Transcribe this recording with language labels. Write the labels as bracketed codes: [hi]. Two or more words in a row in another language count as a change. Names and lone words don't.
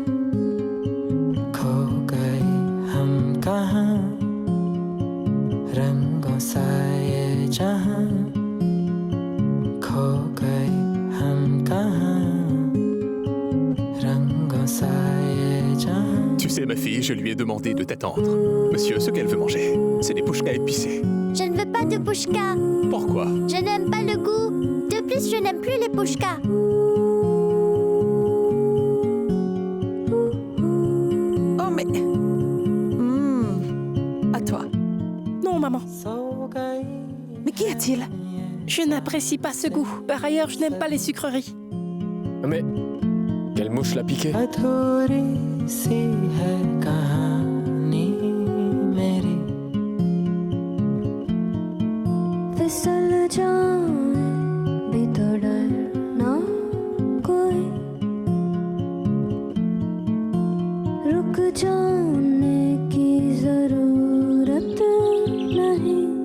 [hi] खो गए हम कहाँ रंगों सा ये जहाँ खो गए हम कहाँ रंगों सा ये जहाँ [fr] Tu sais, ma fille, je lui ai demandé de t'attendre. Monsieur, ce qu'elle veut manger, c'est des pouchkas épicés. Je ne veux pas de pouchka. Pourquoi? Je n'aime pas le goût. De plus, je n'aime plus les pouchkas. Oh, mais... À toi. Non, maman. Mais qu'y a-t-il? Je n'apprécie pas ce goût. Par ailleurs, je n'aime pas les sucreries. Mais quelle mouche l'a piqué? [hi] अधूरी सी है कहानी मेरी फिसल जाए भी तो डर ना कोई रुक जाने की जरूरत नहीं